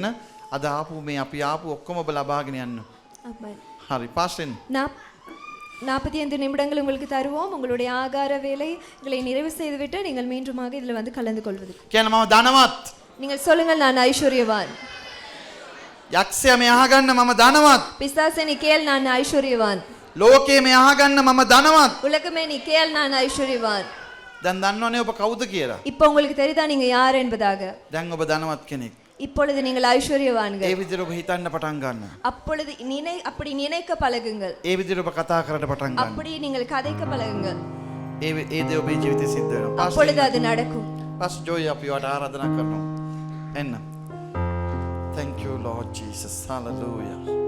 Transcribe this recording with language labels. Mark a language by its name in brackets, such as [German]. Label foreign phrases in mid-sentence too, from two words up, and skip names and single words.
[Sinhala] අද ආපු මේ අපි ආපු ඔක්කොම ඔබ ලබාගෙන යන්න. [Tamil] ஆமென். [Sinhala] හරි පාස්ටෙන් [Tamil] 45 நிமிடங்கள் உங்களுக்கு தருவோம். உங்களுடைய ஆகார வேலைகளை நிறைவு செய்துவிட்டு நீங்கள் மீண்டுமாக இதில் வந்து கலந்து கொள்வது. [Sinhala] කියන මම ධනවත්. [Tamil] நீங்கள் சொல்லுங்கள், நான் ஐஸ்வர்யவான். [Sinhala] යක්ෂයා මේ අහගන්න මම ධනවත්. [Tamil] பிசாசே நீ கேள், நான் ஐஸ்வர்யவான். [Sinhala] ලෝකයේ මේ අහගන්න මම ධනවත්. [Tamil] உலகமே நீ கேள், நான் ஐஸ்வர்யவான். [Sinhala] දැන් දන්නවනේ ඔබ කවුද කියලා. [Tamil] இப்போ உங்களுக்கு தெரியுதா நீங்க யார் என்பதாக? [Sinhala] දැන් ඔබ ධනවත් කෙනෙක්. [Tamil] இப்பொழுது நீங்கள் ஐஸ்வர்யவான்கள். [Sinhala] ඒ විදිහට ඔබ හිතන්න පටන් ගන්න. [Tamil] அப்பொழுது அப்படி நினைக்க பழகுங்கள். [Sinhala] ඒ විදිහට ඔබ කතා කරන්න පටන් ගන්න. [Tamil] அப்படி நீங்கள் கதைக்க பழகுங்கள். [Sinhala] ඒ දේ ඔබේ ජීවිතේ සිද්ධ වෙනවා. [Tamil] அப்பொழுது அது நடக்கும். [Sinhala] පාස් ජෝයි අපි වට ආරාධනා කරනවා. එන්න. [English] Thank you Lord Jesus. Hallelujah.